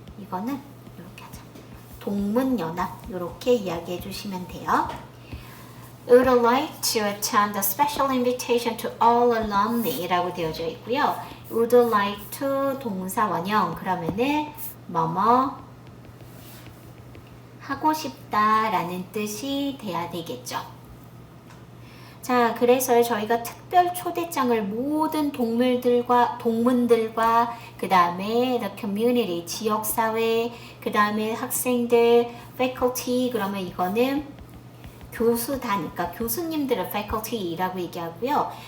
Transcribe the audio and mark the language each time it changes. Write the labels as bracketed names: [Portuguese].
[Korean] 이거는 이렇게 하자. 동문연합 이렇게 이야기해 주시면 돼요. [English] Would like to attend a special invitation to all alumni [Korean] 라고 되어져 있고요. Would like to 동사 원형 그러면은 뭐뭐 하고 싶다 라는 뜻이 돼야 되겠죠. 자, 그래서 저희가 특별 초대장을 모든 동문들과 그 다음에 the community, 지역사회, 그 다음에 학생들, faculty 그러면 이거는 교수단이니까 교수님들을 faculty라고 얘기하고요.